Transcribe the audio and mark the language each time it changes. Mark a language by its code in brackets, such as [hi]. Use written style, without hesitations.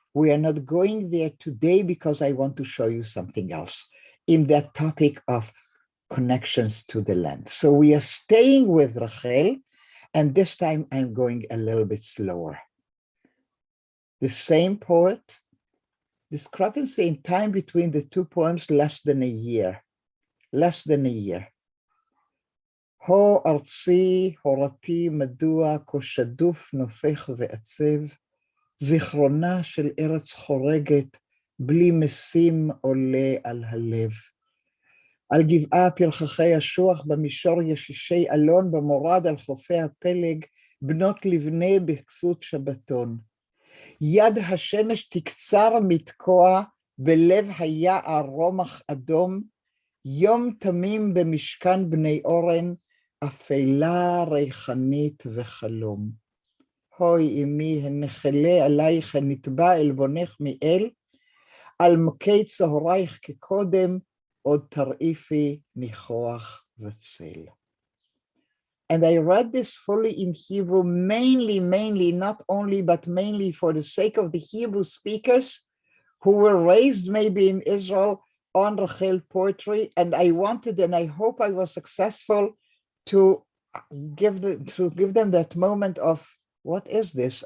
[en] We are not going there today because I want to show you something else in that topic of connections to the land. So we are staying with Rachel, and this time I'm going a little bit slower. The same poet, discrepancy in time between the two poems, less than a year. [he] הו ארצי, הורתי, מדוע כה שדוף נופך ועצב, זיכרונה של ארץ חורגת, בלי משים עולה על הלב. על גבעה פרחחי אשוח, במישור ישישי אלון, במורד על חופי הפלג, בנות לבנה בכסות שבתון. יד השמש תקצר מתקוע, בלב היער רומח אדום, יום תמים במשכן בני אורן, אפלה ריחנית וחלום. הוי אמי, הנחלה עלייך, הנטבע עלבונך מאל, על מוקי צהרייך כקודם, עוד תרעיפי ניחוח וצל. [en] And I read this fully in Hebrew, mainly, not only, but mainly for the sake of the Hebrew speakers who were raised maybe in Israel on Rachel poetry. And I wanted, and I hope I was successful, to give them that moment of, what is this?